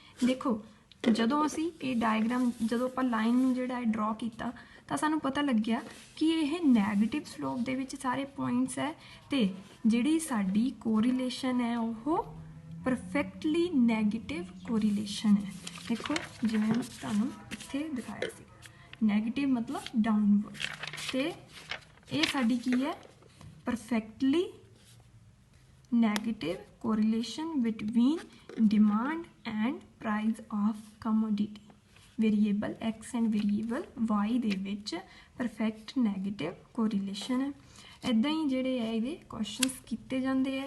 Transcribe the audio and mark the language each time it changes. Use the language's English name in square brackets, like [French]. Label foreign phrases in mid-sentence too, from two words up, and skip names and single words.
[Punjabi] ਦੇਖੋ ਜਦੋਂ ਅਸੀਂ ਇਹ ਡਾਇਗਰਾਮ ਜਦੋਂ ਆਪਾਂ ਲਾਈਨ ਨੂੰ ਜਿਹੜਾ ਹੈ ਡਰਾ ਕੀਤਾ ਤਾਂ ਸਾਨੂੰ ਪਤਾ ਲੱਗਿਆ ਕਿ ਇਹ [English] negative slope [Punjabi] ਦੇ ਵਿੱਚ ਸਾਰੇ ਪੁਆਇੰਟਸ ਹੈ ਤੇ ਜਿਹੜੀ ਸਾਡੀ ਕੋਰਿਲੇਸ਼ਨ ਹੈ ਉਹ [English] perfectly negative correlation [Punjabi] ਹੈ। ਦੇਖੋ ਜਿਵੇਂ ਤੁਹਾਨੂੰ ਇੱਥੇ ਦਿਖਾਇਆ ਸੀ ਨੈਗੇਟਿਵ ਮਤਲਬ ਡਾਊਨਵਰਡ ਤੇ ਇਹ ਸਾਡੀ ਕੀ ਹੈ [English] perfectly negative correlation between demand and price of commodity variable x and variable y [Punjabi] ਦੇ ਵਿੱਚ [English] perfect negative correlation ਹੈ। [Punjabi] ਇੱਦਾਂ ਹੀ ਜਿਹੜੇ ਹੈ ਇਹਦੇ ਕੁਐਸਚਨਸ ਕੀਤੇ ਜਾਂਦੇ ਹੈ